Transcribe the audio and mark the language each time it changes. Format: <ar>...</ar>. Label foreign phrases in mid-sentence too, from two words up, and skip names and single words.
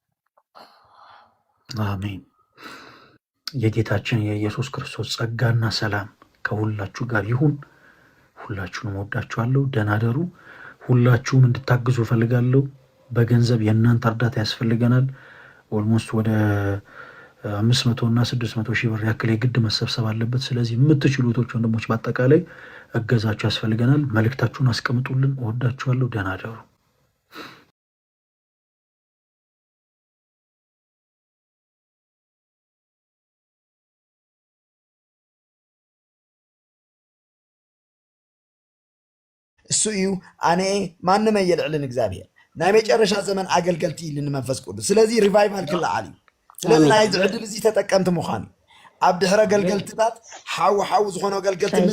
<am>አሜን። የጌታችን የኢየሱስ ክርስቶስ ጸጋና ሰላም ከሁላችሁ ጋር ይሁን። ሁላችሁንም ወዳችኋለሁ። ደህና ደሩ። ሁላችሁም እንድታግዙ ፈልጋለሁ። በገንዘብ የእናንተ እርዳታ ያስፈልገናል። ኦልሞስት ወደ 500 እና 600 ሺህ ብር ያክል የግድ መሰብሰብ አለበት። ስለዚህ የምትችሉ እህቶች ወንድሞች በአጠቃላይ እገዛችሁ ያስፈልገናል። መልእክታችሁን አስቀምጡልን። እወዳችኋለሁ። ደህና ደሩ።</am> <ti>እሱ እዩ ኣነ ማንም ኣየልዕልን እግዚአብሔር ናይ መጨረሻ ዘመን ኣገልገልቲ ኢልን መንፈስ ቅዱስ። ስለዚ ሪቫይቫል ክለዓል እዩ። ስለዚ ናይ ዝዕድል እዚ ተጠቀምቲ ምዃኑ ኣብ ድሕረ ገልገልትታት ሓዊ ዝኾነ ገልገልቲ</ti>